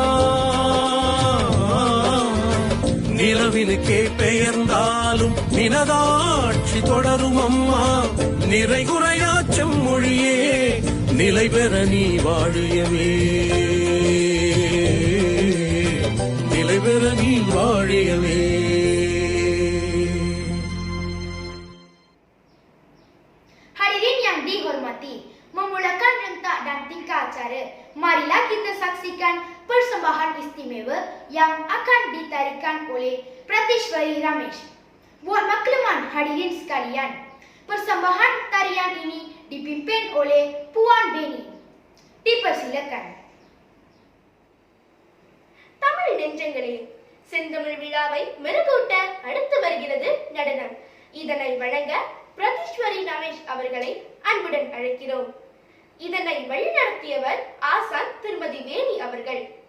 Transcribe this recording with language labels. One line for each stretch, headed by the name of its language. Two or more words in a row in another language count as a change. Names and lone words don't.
Tamil: நிலவினுக்கே பெயர்ந்தாலும் நினதாட்சி தொடரும் அம்மா, நிறைகுறையாச்சம் மொழியே நிலை பெற நீ வாழியவே, நிலை பெற நீ வாழியவே.
Malay: Hadirin yang dihormati, memulakan rentak dan tingkah acara, marilah kita saksikan persembahan istimewa yang akan ditarikan oleh Pratishwari Ramesh. Buat makluman hadirin sekalian, persembahan tarian ini dipimpin oleh Puan Beni. Dipersilakan.
Tamil: தமிழ் நெஞ்சங்களே, செந்தமிழ் விழாவை மெருகூட்ட அடுத்து வருகிறது நடனம். இதனை வழங்க பிரதீஸ்வரி ரமேஷ் அவர்களை அன்புடன் அழைக்கிறோம். இதனை வழிநடத்தியவர் ஆசான் திருமதி வேணி அவர்கள்.